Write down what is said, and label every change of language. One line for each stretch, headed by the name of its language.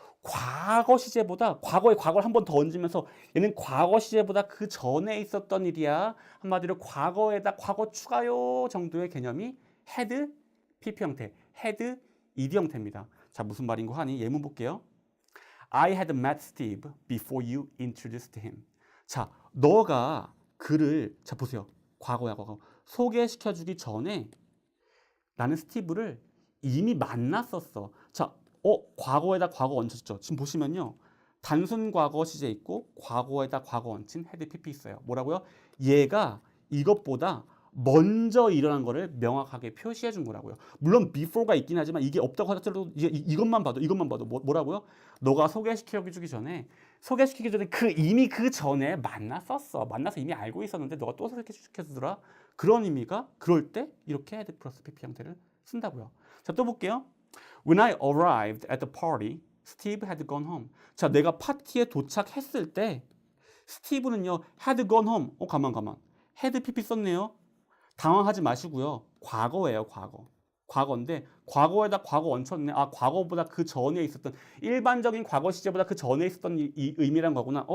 Korean: 과거 시제보다 과거에 과거를 한 번 더 얹으면서 얘는 과거 시제보다 그 전에 있었던 일이야. 한마디로 과거에다 과거 추가요 정도의 개념이 had PP 형태, had ed 형태입니다. 자, 무슨 말인고 하니 예문 볼게요.
English: I had met Steve before you introduced him.
Korean: 자, 너가 그를 자 보세요. 과거야, 과거. 소개시켜주기 전에 나는 스티브를 이미 만났었어. 자, 과거에다 과거 얹혔죠. 지금 보시면요. 단순 과거 시제 있고 과거에다 과거 얹힌 had pp 있어요. 뭐라고요? 얘가 이것보다 먼저 일어난 거를 명확하게 표시해 준 거라고요. 물론 before가 있긴 하지만 이게 없다고 하더라도 이것만 봐도 뭐라고요? 너가 소개시켜주기 전에 이미 그 전에 만나서 이미 알고 있었는데 너가 또 소개시켜주더라. 그런 의미가 그럴 때 이렇게 had 플러스 pp 형태를 쓴다고요. 자, 또 볼게요.
English: When I arrived at the party, Steve had gone home.
Korean: 자, 내가 파티에 도착했을 때 스티브는요
English: had gone home.
Korean: 가만. had pp 썼네요. 당황하지 마시고요. 과거예요, 과거. 과거인데 과거에다 과거 얹혔네. 아, 과거보다 그 전에 있었던 일반적인 과거 시제보다 그 전에 있었던 이 의미란 거구나.